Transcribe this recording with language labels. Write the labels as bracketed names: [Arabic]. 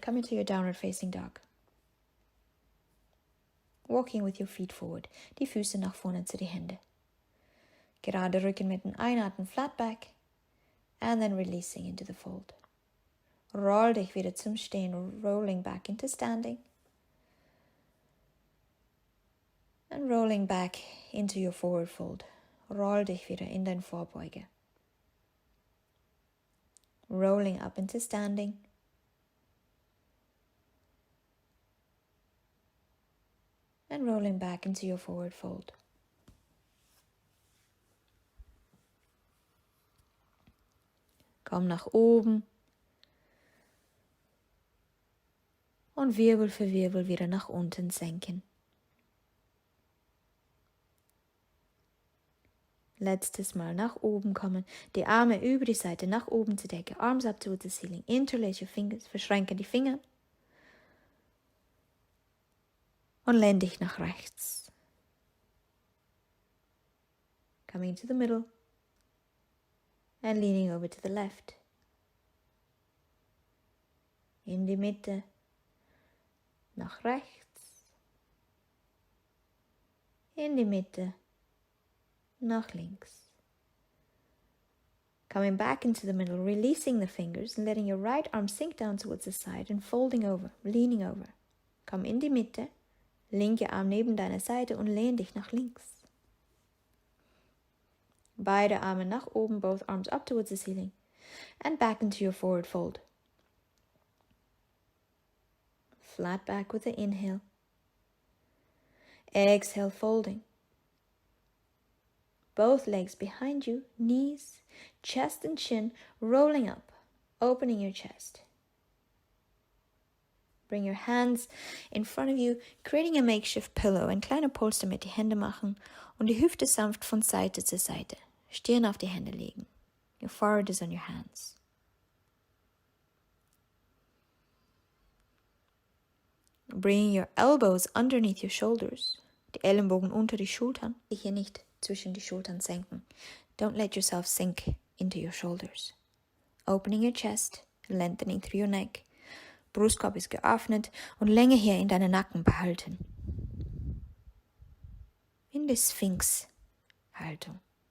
[English] Come into your downward facing dog. Walking with your feet forward. [German] Die Füße nach vorne zu die Hände. Gerade Rücken mit dem Einatmen. [English] Flat back. And then releasing into the fold. [German] Roll dich wieder zum Stehen. [English] Rolling back into standing. And rolling back into your forward fold. [German] Roll dich wieder in dein Vorbeuge. [English] Rolling up into standing. And rolling back into your forward fold. [German] Komm nach oben. Und Wirbel für Wirbel wieder nach unten senken. Letztes Mal nach oben kommen, die Arme über die Seite nach oben zur Decke, [English] arms up towards the ceiling, interlace your fingers, [German] verschränke die Finger und lehn dich nach rechts. [English] Coming to the middle and leaning over to the left. [German] In die Mitte, nach rechts, in die Mitte, nach links. [English] Coming back into the middle, releasing the fingers and letting your right arm sink down towards the side and folding over, leaning over. [German] Komm in die Mitte, linke Arm neben deiner Seite und lehn dich nach links. Beide Arme nach oben, [English] both arms up towards the ceiling and back into your forward fold. Flat back with the inhale. Exhale, folding. Both legs behind you, knees, chest and chin rolling up, opening your chest. Bring your hands in front of you, creating a makeshift pillow. [German] Ein kleiner Polster mit die Hände machen und die Hüfte sanft von Seite zu Seite. Stirn auf die Hände legen. [English] Your forehead is on your hands. Bring your elbows underneath your shoulders. [German] Die Ellenbogen unter die Schultern. Hier nicht zwischen die Schultern senken. [English] Don't let yourself sink into your shoulders. Opening your chest, lengthening through your neck. [German] Brustkorb ist geöffnet und Länge hier in deinen Nacken behalten. In die Sphinx-Haltung.